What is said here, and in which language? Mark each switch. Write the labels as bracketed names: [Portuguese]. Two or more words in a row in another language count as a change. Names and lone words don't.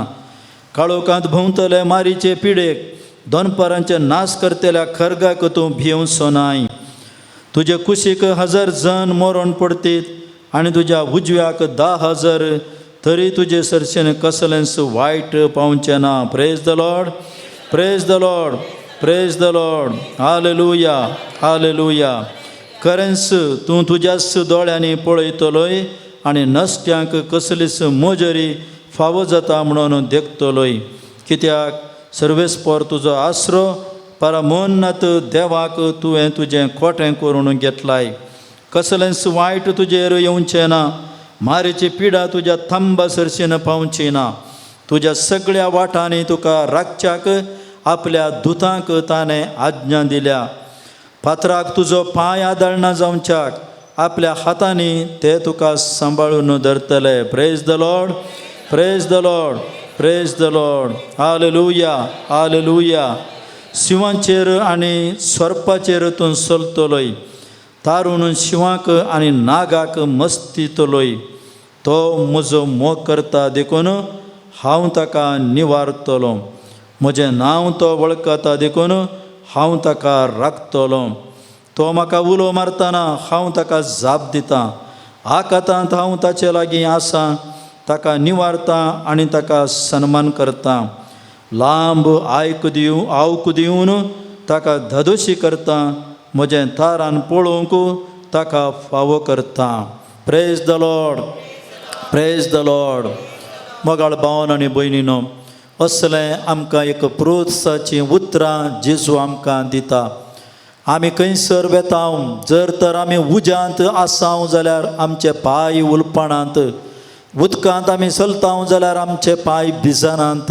[Konkani] काळोखांत भोंवतले मारीचे पिडेक, दोनपरांचे नाश करतल्या खरगाक तूं भियेवचो नाय. तुजे कुशीक 1000 जण मरण पडटीत आनी तुज्या उजव्याक 10,000, तरी तुजे सरशेन कसलेंच वायट पावचें ना. [English] Praise the Lord, praise the Lord, praise the Lord. [Konkani] हालेलुया, हालेलुया. खरेंच तूं तुज्याच दोळ्यांनी पळयतलोय आनी नश्ट्यांक कसलीच मोजरी फावो जाता म्हणून देखतलोय. कित्याक सर्वेस्पर तुजो आसरो परमोन्नत देवाक तुवें तुजें खोटें करून घेतलाय. कसलेंच वायट तुजेर येवचें ना. मारेची पिडा तुज्या थंबा सरशीन पावची ना. तुज्या सगळ्या वाटांनी तुका राखच्याक आपल्या दुतांक ताणें आज्ञा दिल्या. फातराक तुजो पांय आदळना जावच्याक आपल्या हातांनी ते तुका सांबाळून धरतले. [English] Praise the Lord, praise the Lord, praise the Lord. [Konkani] हालेलुया, हालेलुया. शिवांचेर आनी सर्पाचेर तूं चलतलोय. तारून शिवांक आनी नागाक मस्तितलोय. तो म्हजो मोग करता देखून हांव ताका निवारतलो. म्हजें नांव तो वळखता देखून हांव ताका राखतलो. तो म्हाका उलो मारतना हांव ताका जाप दितां. आकातांत हांव ताचे लागीं आसां. ताका निवारतां आनी ताका सन्मान करतां. लांब आवक दिवन ताका धदोशी करतां. म्हजें तारान पळोवंक ताका फावो करतां. [English] Praise the Lord, praise the Lord. [Konkani] मोगाळ भावन आनी भयणीनो, असलें आमकां एक प्रोत्साहाचीं उतरां जेजू आमकां दिता. आमी खंयसर वेतां, जर तर आमी उज्यांत आसां जाल्यार आमचे पांय उलपणांत, उदकांत आमी चलतां जाल्यार आमचे पांय भिजनांत.